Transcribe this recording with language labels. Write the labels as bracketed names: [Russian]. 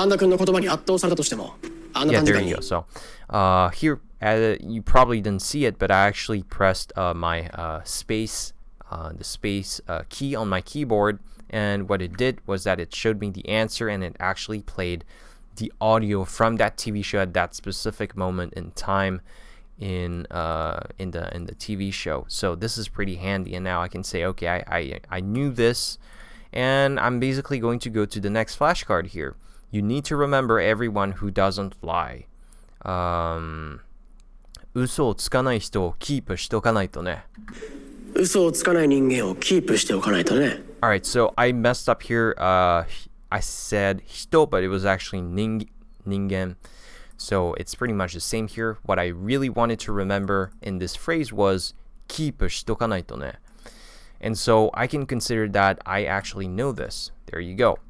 [English] Yeah, there you go. So here you probably didn't see it, but I actually pressed my the space key on my keyboard, and what it did was that it showed me the answer, and it actually played the audio from that TV show at that specific moment in time in the TV show. So this is pretty handy, and now I can say, okay, I knew this, and I'm basically going to go to the next flashcard here. You need to remember, everyone who doesn't lie. [Japanese] 嘘をつかない人をキープしておかないとね。嘘をつかない人間をキープしておかないとね。 [English] Alright, so I messed up here. I said 人, but it was actually ningen. So it's pretty much the same here. What I really wanted to remember in this phrase was [Japanese] キープしておかないとね. [English] And so I can consider that I actually know this. There you go.